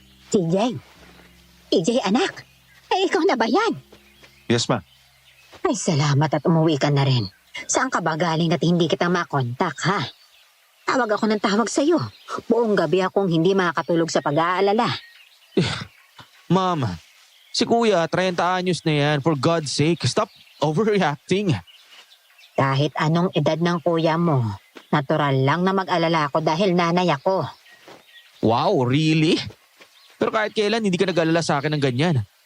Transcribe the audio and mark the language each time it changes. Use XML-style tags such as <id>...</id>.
<tl>CJ anak, ay ikaw na ba yan?</tl> <en>Yes, ma.</en> <tl>Ay salamat at umuwi ka na rin. Saan ka ba galing at hindi kita makontak ha? Tawag ako ng tawag sa'yo. Buong gabi akong hindi makakatulog sa pag-aalala. Mama, si Kuya, 30 anyos na yan.</tl> <en>For God's sake, stop overreacting.</en> <tl>Kahit anong edad ng kuya mo, natural lang na mag-alala ako dahil nanay ako.</tl> <en>Wow, really?</en> <tl>Pero kahit kailan, hindi ka nag-alala sa akin ng ganyan.</tl>